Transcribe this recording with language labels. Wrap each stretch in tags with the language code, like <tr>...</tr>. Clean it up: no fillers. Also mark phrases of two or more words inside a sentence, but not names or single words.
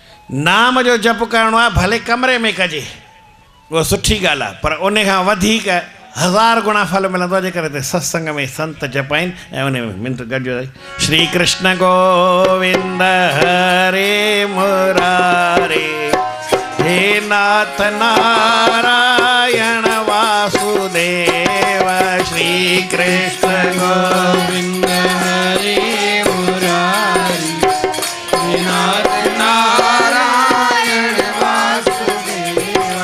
<sd>नाम जो जप करणो आहे भले कमरे में कजे, वो सुठी ॻाल्हि आहे, पर उन खां वधीक 1000 गुणा फल मिलंदो आहे जेकर हिते सत्संग में संत जपाइनि ऐं उन में मिंट गॾिजो।</sd> <sa>श्री कृष्ण गोविंद हरे मुरारे, हे नाथ नारायण वासुदेव। श्री कृष्ण गोविंद हरे मुरारे, हे नाथ नारायण वासुदेव।</sa>